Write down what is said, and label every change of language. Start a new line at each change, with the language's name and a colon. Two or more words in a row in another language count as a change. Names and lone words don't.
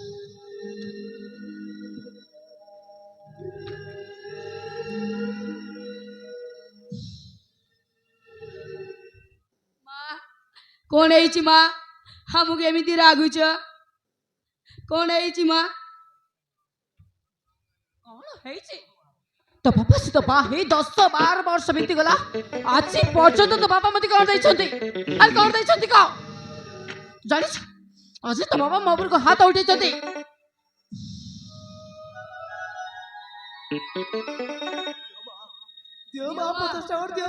Odia: କଣ ହେଇଛି ମା? ଆମକୁ ଏମିତି ରାଗୁଛ କଣ ହେଇଛି ମା? କଣ ହେଇଛି? ତ ବାବା ସେ ତ ବାହେ 10-12 ବର୍ଷ ବିତିଗଲା ଆଜି ପର୍ଯ୍ୟନ୍ତ ତ ବାବା ମତେ କଣ ଦେଇଛନ୍ତି? ଆରେ କଣ ଦେଇଛନ୍ତି କହ? ଜାଣିଛ ଆଜି ତ ବାବା ମୋ ଉପରକୁ ହାତ ଉଠେଇଛନ୍ତି। ଦିଅ ମା 50 ଟଙ୍କା ଦିଅ